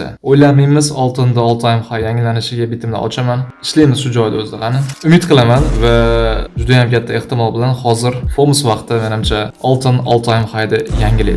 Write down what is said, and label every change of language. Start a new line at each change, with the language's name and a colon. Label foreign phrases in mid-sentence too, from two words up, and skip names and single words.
Uzbek: O'ylamaymiz, oltinda
English: all time high
Uzbek: yangilanishiga bitimni ochaman. Ishlaymiz shu joyda o'zida qani. Umid qilaman va juda ham katta ehtimol bilan hozir Fomus vaqti menimcha oltin
English: all time high'da
Uzbek: yangilaydi.